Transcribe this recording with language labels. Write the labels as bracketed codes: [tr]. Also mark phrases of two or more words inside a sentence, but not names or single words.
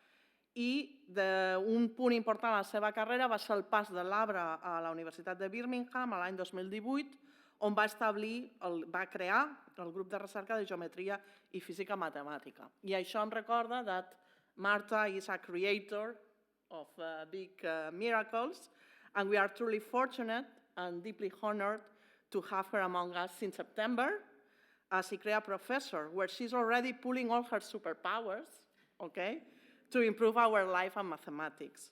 [ca] i un punt important a la seva carrera va ser el pas de Loughborough a la Universitat de Birmingham l'any 2018, on va crear el grup de recerca de geometria i física matemàtica. I això em recorda que [en] Marta is a creator of big miracles, and we are truly fortunate and deeply honored to have her among us since September as ICREA professor, where she's already pulling all her superpowers, to improve our life and mathematics.